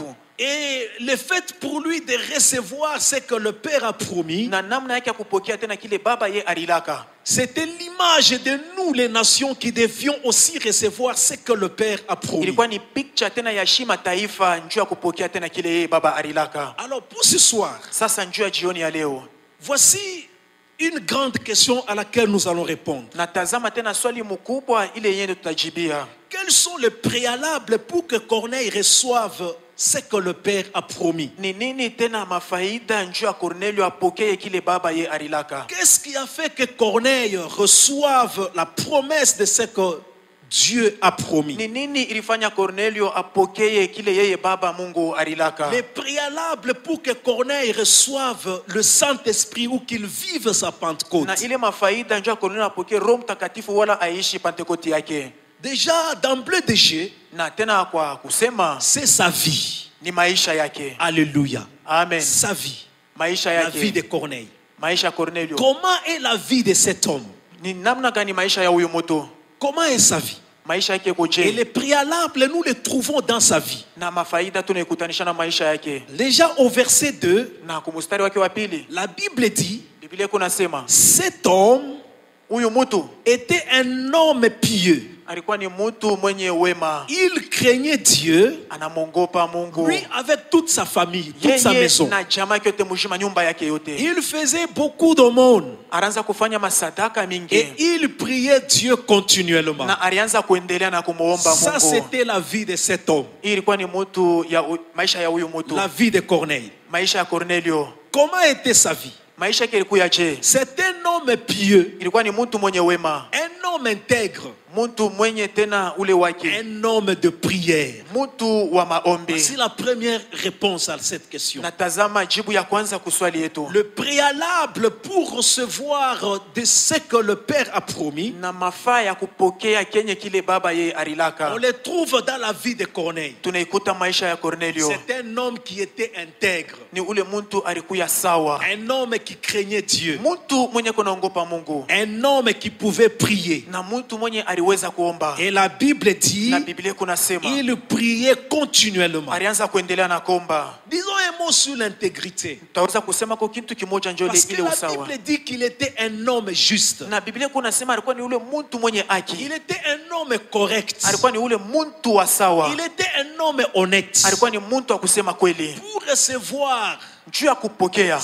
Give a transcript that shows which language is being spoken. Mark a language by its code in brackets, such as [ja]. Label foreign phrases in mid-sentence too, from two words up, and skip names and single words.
[fr] Et le fait pour lui de recevoir ce que le Père a promis, [sw] Na namna yake ya kupokea tena kile baba ye alilaka. [fr] c'était l'image de nous les nations qui devions aussi recevoir ce que le Père a promis. [sw] Ilikuwa ni picture tena ya shima taifa njoo ya kupokea tena kile ye baba alilaka. [fr] Alors pour ce soir, [sw] Sasa njoo ya jioni ya leo. [fr] voici une grande question à laquelle nous allons répondre. [sw] Natazama tena swali mkubwa ile yenye tutajibia. [fr] Quels sont les préalables pour que Corneille reçoive ce que le Père a promis? [sw] Ni nini tena mafaida njoo ya Cornelio apokee kile baba ye alilaka? [fr] Qu'est-ce qui a fait que Corneille reçoive la promesse de ce que Dieu a promis? [sw] Ni nini ilifanya Cornelio apokee kile yeye baba Mungu alilaka? [fr] Les préalables pour que Corneille reçoive le Saint-Esprit ou qu'il vive sa Pentecôte. [sw] Na ile mafaida njoo ya Cornelio apokee Roho Mtakatifu wala aishi Pentekoste yake. [fr] Déjà, d'emblée de jeu, [sw] Na tena kwa kusema [fr] c'est sa vie. [sw] ni maisha yake. [fr] Alléluia. [sw] Amen. [fr] Sa vie. [sw] Maisha [fr] La vie de [sw] yake. [fr] Corneille. [sw] Maisha ya Cornelio. [fr] Comment est la vie de cet homme? [sw] Ni namna gani maisha ya huyu mtu? [fr] Comment est sa vie? [sw] Maisha yake [fr] Et [sw] koje? [fr] les préalables, nous les trouvons dans sa vie. [sw] Na mafaida tunaikutanisha na maisha yake. [fr] Déjà au verset 2, [sw] Na kumustari wake wa pili, [fr] la Bible dit, [sw] Biblia kunasema [fr] cet homme [sw] huyu mtu [fr] était un homme pieux. [sw] alikuwa ni mtu mwenye wema. [fr] Il craignait Dieu, [sw] Anamwongopa Mungu. [fr] lui avec toute sa famille, toute sa [sw] Yeye [fr] maison. [sw] na jamaa yake yote mzima nyumba yake yote. [fr] Il faisait beaucoup d'aumônes [sw] Alianza kufanya masadaka mingi. [fr] et il priait Dieu continuellement. [sw] Na alianza kuendelea na kumuomba [fr] Ça, [sw] Mungu. [fr] c'était la vie de cet homme, [sw] Hii ilikuwa ni mtu ya maisha ya huyu mtu. [fr] la vie de Corneille. [sw] Maisha ya Cornelio. [fr] Comment était sa vie? [sw] Maisha yake ilikuwa je? [fr] C'est un homme pieux, [sw] Ilikuwa ni mtu mwenye wema. [fr] un homme intègre, [sw] Mtu mwenye tena ule wake. [fr] un homme de prière. [sw] Mtu wa maombi. [fr] Voici la première réponse à cette question. [sw] Natazama jibu ya kwanza kuswali yetu. [fr] Le préalable pour recevoir de ce que le Père a promis, [sw] Na mafaa ya kupokea kenye kile baba ye alilaka. [fr] on le trouve dans la vie de Corneille. [sw] Tunaikuta maisha ya Cornelio. [fr] C'est un homme qui était intègre, [sw] Ni ule mtu alikuya sawa. [fr] un homme qui craignait Dieu, [sw] Mtu mwenye kunaongopa Mungu. [fr] un homme qui pouvait prier. [sw] Na mtu mwenye aliweza kuomba. [fr] Et la Bible dit, [sw] Na Biblia kunasema [fr] il priait continuellement. [sw] alianza kuendelea na kuomba. [fr] Disons un mot sur l'intégrité. [sw] Tutaweza kusema kwa kitu kimoja njoo [fr] Parce que [sw] ile [fr] la [sw] usawa. [fr] Bible dit qu'il était un homme juste. [sw] Na Biblia kunasema alikuwa ni ule mtu mwenye haki. [fr] Il était un homme correct. [sw] Alikuwa ni ule mtu wa sawa. [fr] Il était un homme honnête. [sw] Alikuwa ni mtu wa kusema kweli. [fr] Pour recevoir [sw] Juu ya kupokea